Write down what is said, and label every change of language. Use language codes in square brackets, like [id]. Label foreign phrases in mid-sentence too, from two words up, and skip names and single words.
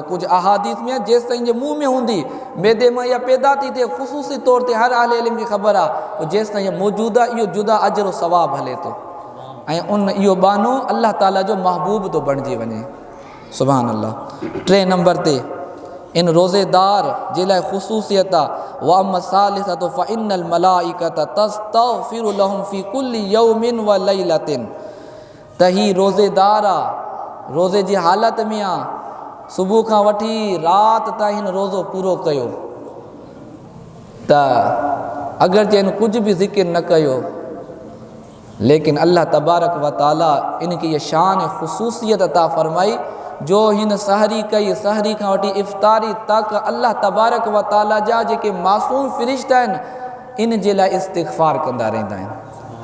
[sd] कुझु अहादीस में जेसि ताईं जे मुंहं में हूंदी, मैदे मां इहा पैदा थी थिए, ख़ुसूसी तौर ते हर आले इल्म खे ख़बर आहे, पोइ जेसि ताईं इहा मौजूदु आहे इहो जुदा अजरो सवाब हले थो। ऐं इहो बानो अल्लाह ताला जो महबूब थो बणिजी वञे। [ar] سبحان الله. [sd] 3 नंबर ते इन रोज़ेदार जे लाइ ख़ुसूसियत आहे। [ar] وأما الثالثة فإن الملائكة تستغفر لهم في كل يوم وليلة, [sd] त ही रोज़ेदार आहे, रोज़े जी हालत में आहे, सुबुह खां वठी राति ताईं हिन रोज़ो पूरो कयो, त अगरि जे हिन कुझु बि ज़िक्र न कयो, लेकिन अल्लाह [ar] تبارك وتعالى [sd] इनखे इहा शान ख़ुसूसियत अता फ़रमाई जो हिन सहरी कई, सहरी खां वठी इफ़्तारी तक अल्लाह [ar] تبارك وتعالى [sd] जा जेके मासूम फ़रिश्ता आहिनि इन जे लाइ इस्तिग़फ़ार कंदा रहंदा आहिनि।